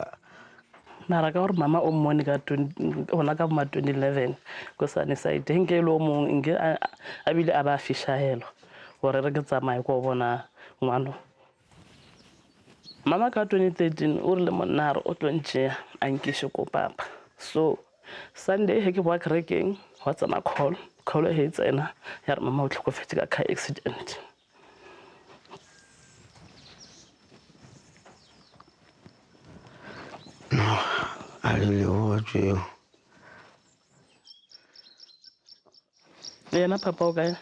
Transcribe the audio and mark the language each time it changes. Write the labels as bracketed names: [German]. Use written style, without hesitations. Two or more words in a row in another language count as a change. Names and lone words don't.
[Northern Sotho] mara ka gore mama o mmone ka gona ka ma 2011 ko Sunnyside nke le o mongwe nke a bile a ba fishahelo gore re ke tsamaye ko bona ngwano mama ka 2013 o re le monaro o tlo ntšea a nkishe ko papa so Sunday he ke boa kerekeng wa tsama call he tsena ya re mama o tlhokofetse ka [English] car accident [Northern Sotho] a le botse yena papa o kae?